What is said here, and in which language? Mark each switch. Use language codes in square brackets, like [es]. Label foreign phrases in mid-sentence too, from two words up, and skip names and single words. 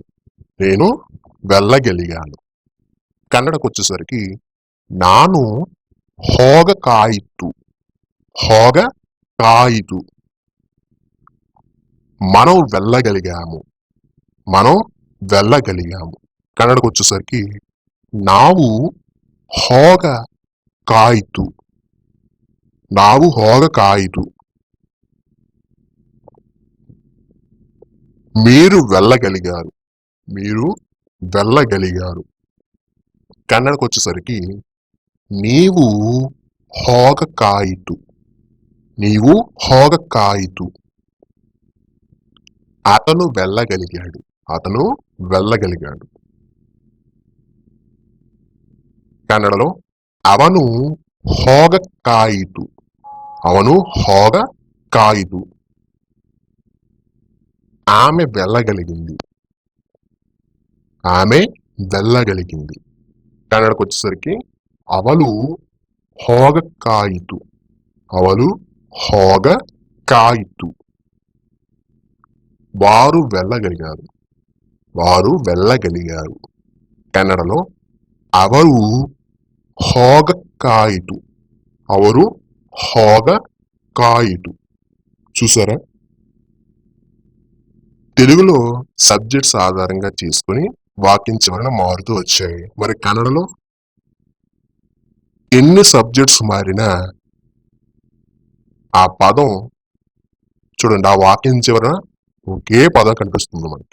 [te] నేను వెళ్ళగలిగాను. కన్నడకు వచ్చేసరికి [kn] ನಾನು ಹೋಗಕಾಯಿತು. ಹೋಗಕಾಯಿತು. [te] మనం వెళ్ళగలిగాము. మనం వెళ్ళగలిగాము. కన్నడకు వచ్చేసరికి [kn] ನಾವು ಹೋಗಕಾಯಿತು. ನಾವು ಹೋಗಕಾಯಿತು. [te] మీరు వెళ్ళగలిగారు. మీరు వెళ్ళగలిగారు. కన్నడకు వచ్చేసరికి [kn] ನೀವು ಹೋಗಕ್ಕಾಯಿತು. ನೀವು ಹೋಗಕ್ಕಾಯಿತು. [te] అతను వెళ్ళగలిగాడు. అతను వెళ్ళగలిగాడు. కన్నడలో [kn] ಅವನು ಹೋಗಕ್ಕಾಯಿತು. ಅವನು ಹೋಗಕ್ಕಾಯಿತು. [te] ఆమె వెళ్ళగలిగింది. ఆమె వెళ్ళగలిగింది. కన్నడకు వచ్చేసరికి [kn] ಅವಳು ಹೋಗಕ್ಕಾಯಿತು. ಅವಳು ಹೋಗಕ್ಕಾಯಿತು. [te] వారు వెళ్ళగలిగారు. వారు వెళ్ళగలిగారు. కన్నడలో [kn] ಅವರು ಹೋಗಕ್ಕಾಯಿತು. ಅವರು ಹೋಗಕ್ಕಾಯಿತು. [te] చూసారా? తెలుగులో సబ్జెక్ట్స్ ఆధారంగా చేసుకుని వాక్యం చివరన మారుతూ వచ్చాయి. మరి కన్నడలో ఎన్ని సబ్జెక్ట్స్ మారినా ఆ పదం చూడండి, ఆ వాక్యం చివరన ఒకే పదం కనిపిస్తుంది మనకి.